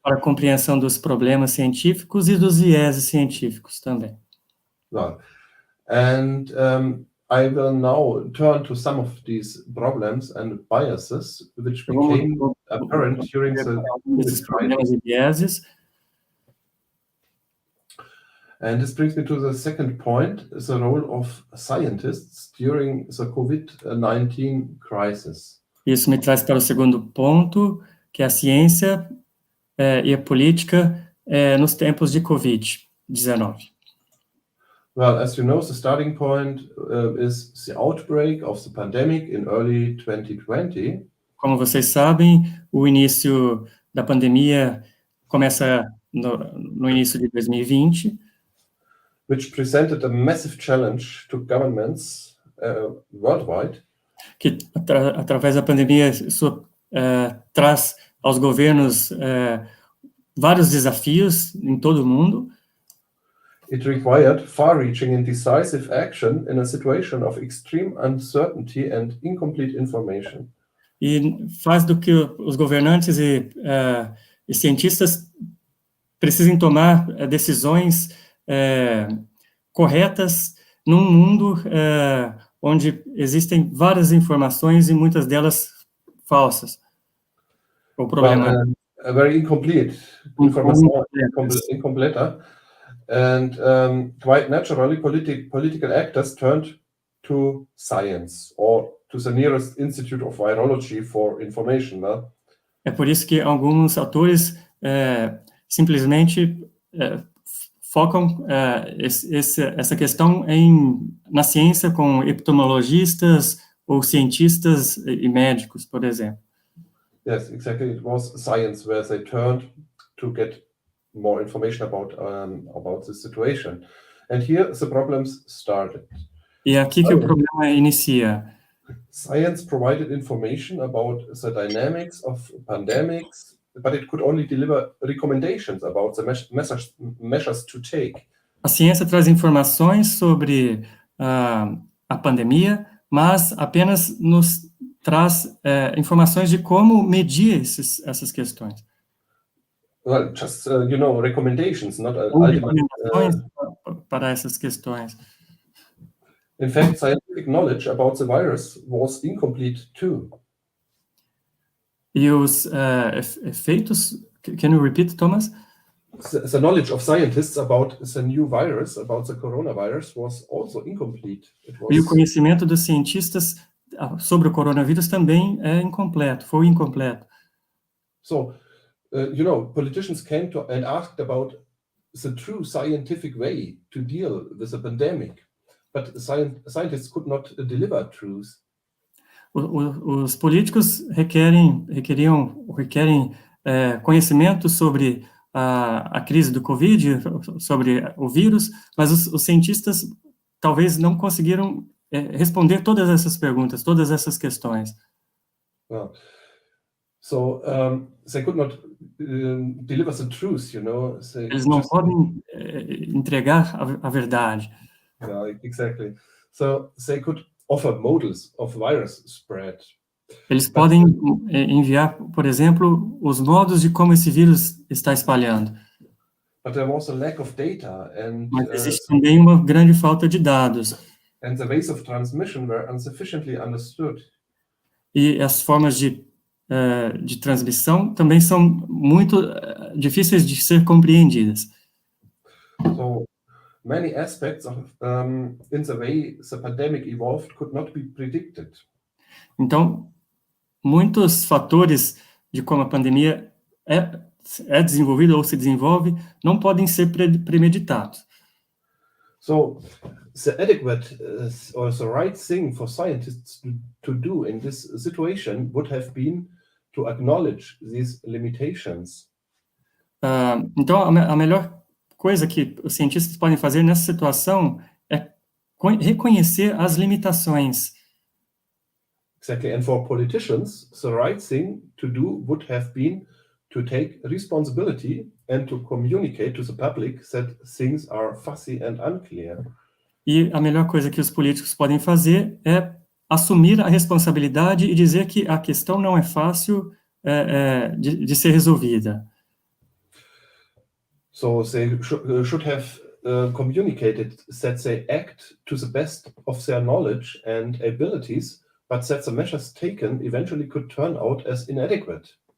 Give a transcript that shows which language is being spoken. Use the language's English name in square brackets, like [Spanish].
[Portuguese] Para a compreensão dos problemas científicos e dos vieses científicos também. [English] Well, and I will now turn to some of these problems and biases which became apparent during the COVID crisis. And this brings me to the second point, the role of scientists during the COVID-19 crisis. [Portuguese] Isso me traz para o segundo ponto, que é a ciência e a política nos tempos de COVID-19. [English] Well, as you know, the starting point is the outbreak of the pandemic in early 2020. [Portuguese] Como vocês sabem, o início da pandemia começa no início de 2020. [English] Which presented a massive challenge to governments worldwide. [Portuguese] que através da pandemia isso traz aos governos vários desafios em todo o mundo. [English] It required far-reaching and decisive action in a situation of extreme uncertainty and incomplete information. [Portuguese] E faz do que os governantes e cientistas precisem tomar decisões corretas num mundo onde existem várias informações e muitas delas falsas ou problemáticas. [English] Very incomplete information, incomplete. And quite naturally, political actors turned to science or to the nearest institute of virology for information. [Portuguese] Né? É por isso que alguns autores simplesmente focam essa questão na ciência com epidemiologistas ou cientistas e médicos, por exemplo. [English] Yes, exactly. It was science where they turned to get more information about the situation. And here the problems started. [Portuguese] E é aqui que o problema inicia. [English] Science provided information about the dynamics of pandemics, but it could only deliver recommendations about the measures to take. [Portuguese] A ciência traz informações sobre a pandemia, mas apenas nos traz informações de como medir essas questões. [English] Well, just recommendations, not [Portuguese] recomendações para essas questões. [English] In fact, scientific knowledge about the virus was incomplete too. [Portuguese] E os efeitos, [English] can you repeat, [Portuguese] Thomas? [English] The knowledge of scientists about the new virus, about the coronavirus, was also incomplete. [Portuguese] E o conhecimento dos cientistas sobre o coronavírus também foi incompleto. [English] So, politicians came to and asked about the true scientific way to deal with the pandemic, but scientists could not deliver truth. [Portuguese] Os políticos requerem conhecimento sobre a crise do Covid, sobre o vírus, mas os cientistas talvez não conseguiram responder todas essas perguntas, todas essas questões. [English] So they could not deliver the truth, [Portuguese] Eles não podem entregar a verdade. [English] Yeah, exactly. So they could offer models of virus spread. [Portuguese] Eles podem enviar, por exemplo, os modos de como esse vírus está espalhando. [English] But there was a lack of data and [Portuguese] mas existe também uma grande falta de dados. [English] And the ways of transmission were insufficiently understood. [Portuguese] E as formas de transmissão também são muito difíceis de ser compreendidas. [English] So many aspects of in the way the pandemic evolved could not be predicted. [Portuguese] Então, muitos fatores de como a pandemia é desenvolvida ou se desenvolve não podem ser premeditados. [English] So, the adequate or the right thing for scientists to do in this situation would have been to acknowledge these limitations. [Portuguese] Então, a melhor coisa que os cientistas podem fazer nessa situação é reconhecer as limitações. [English] Exactly, and for politicians, the right thing to do would have been to take responsibility and to communicate to the public that things are fuzzy and unclear. [Portuguese] E a melhor coisa que os políticos podem fazer é assumir a responsabilidade e dizer que a questão não é fácil de ser resolvida. [English] So they should have communicated that they act to the best of their knowledge and abilities, but that the measures taken eventually could turn out as inadequate.